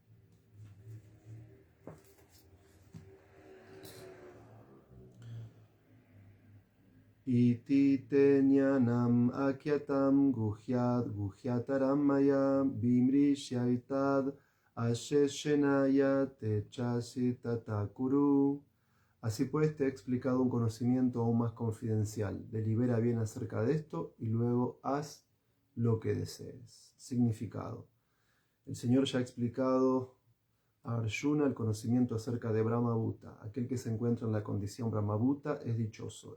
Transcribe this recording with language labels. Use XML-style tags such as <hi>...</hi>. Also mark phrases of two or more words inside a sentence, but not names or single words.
<sa>इति ते ज्ञानम् आख्यातं गुह्यतरं मया विमृश्यैतद् अशेषेण यथेच्छसि तथाकुरु.</sa> <es>Así pues te he explicado un conocimiento aún más confidencial. Delibera bien acerca de esto y luego haz lo que desees. Significado. El Señor ya ha explicado a Arjuna el conocimiento acerca de Brahmabhuta. Aquel que se encuentra en la condición Brahmabhuta es dichoso.</es>